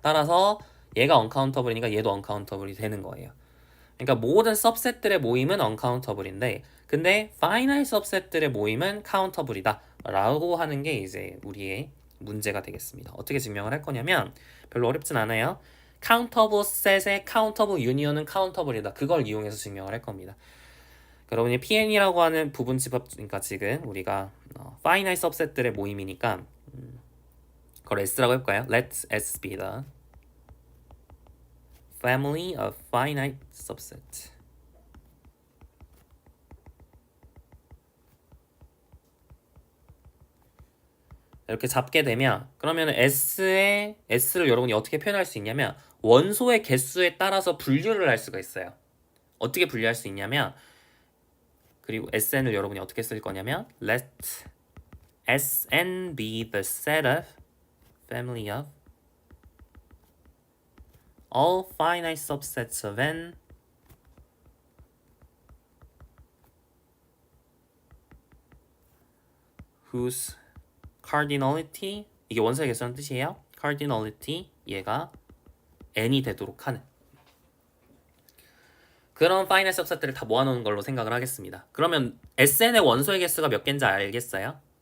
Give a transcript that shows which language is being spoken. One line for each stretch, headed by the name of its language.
Korean: 따라서 얘가 uncountable이니까 얘도 uncountable이 되는 거예요. 그러니까 모든 subset들의 모임은 uncountable인데 근데 finite subset들의 모임은 countable이다 라고 하는 게 이제 우리의 문제가 되겠습니다. 어떻게 증명을 할 거냐면 별로 어렵진 않아요. countable set의 countable union은 countable이다. 그걸 이용해서 증명을 할 겁니다. 여러분이 PN이라고 하는 부분 집합, 그러니까 지금 우리가 finite subset들의 모임이니까 그걸 S라고 해볼까요?
English: Let S be the family of finite subset.
Korean: 이렇게 잡게 되면 그러면 S를 여러분이 어떻게 표현할 수 있냐면 원소의 개수에 따라서 분류를 할 수가 있어요. 어떻게 분류할 수 있냐면 그리고 SN을 여러분이 어떻게 쓸 거냐면
English: Let SN be the set of family of all finite subsets of N whose cardinality
Korean: 이게 원소의 개수라는 뜻이에요. cardinality 얘가 n이 되도록 하는 그런 finite subset들을 다 모아놓은 걸로 생각을 하겠습니다. 그러면 SN의 원소의 개수가 몇 개인지 알겠어요?